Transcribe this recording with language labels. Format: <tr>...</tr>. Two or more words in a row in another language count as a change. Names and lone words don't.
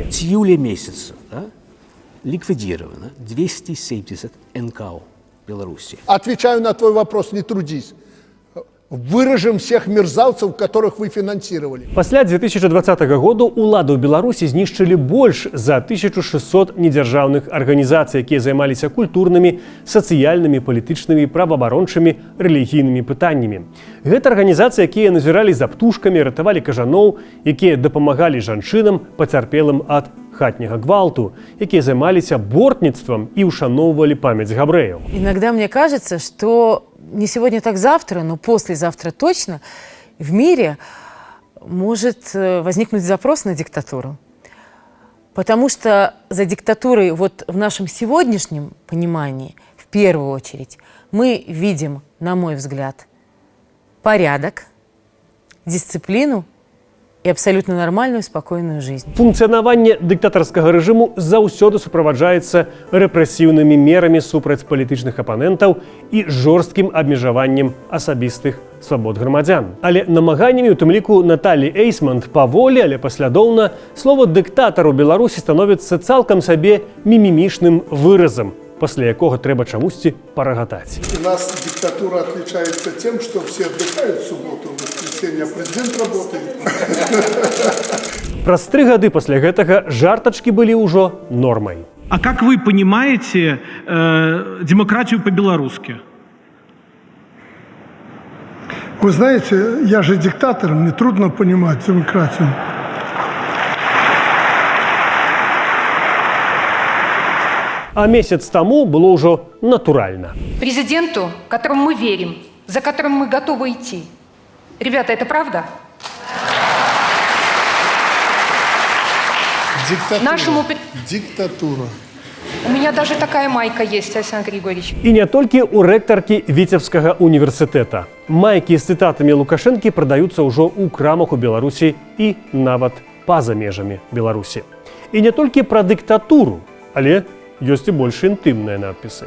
<ru>С июля месяца, да, ликвидировано 270 НКО Беларуси. Отвечаю на твой вопрос, не трудись. Выражем всех мерзавцев, которых вы финансировали.</ru> <be>Пасля 2020 году уладу ў Беларусі знішчылі больш за 1600 недзяржаўных арганізацый, якія займаліся культурнымі, сацыяльнымі, палітычнымі, праваабарончымі, рэлігійнымі пытаннямі. Гэта арганізацыі, якія назіралі за птушкамі, ратавалі кажаноў, якія дапамагалі жанчынам, пацярпелым ад хатняга гвалту, якія займаліся бортніцтвам і ушаноўвалі памяць габрэяў.</be> <ru>Иногда мне кажется, что не сегодня, так завтра, но послезавтра точно в мире может возникнуть запрос на диктатуру. Потому что за диктатурой вот в нашем сегодняшнем понимании, в первую очередь, мы видим, на мой взгляд, порядок, дисциплину и абсолютно нормальную, спокойную жизнь.</ru> <be>Функцыянаванне дыктатарскага рэжыму заўсёды суправаджаецца рэпрэсіўнымі мерамі супраць палітычных апанентаў і жорсткім абмежаваннем асабістых свабод грамадзян. Але намаганнямі, у тым ліку Наталі Эйсмонт, паволі, але паслядоўна, слова «дыктатар» у Беларусі становіцца цалкам сабе мімімішным выразам, пасля якога трэба чамусьці парагатаць.</be> <ru>У нас диктатура отличается тем, что все отдыхают в субботу, в воскресенье, а президент работает.</ru> <be>Праз 3 гады пасля гэтага жартачкі былі ўжо нормай.</be> <ru>А как вы понимаете демократию по-белорусски? Вы знаете, я же диктатор, мне трудно понимать демократию.</ru> <be>А месяц таму было ўжо натуральна.</be> <ru>Президенту, которому мы верим, за которым мы готовы идти. Ребята, это правда? Диктатура. Диктатура. У меня даже такая майка есть, Александр Григорьевич.</ru> <be>І не толькі ў рэктаркі Віцебскага універсітэта. Майкі з цытатамі Лукашэнкі прадаюцца ўжо ў крамах у Беларусі і нават па-за межамі Беларусі. І не толькі пра дыктатуру, але ёсць і больш інтымныя надпісы.</be>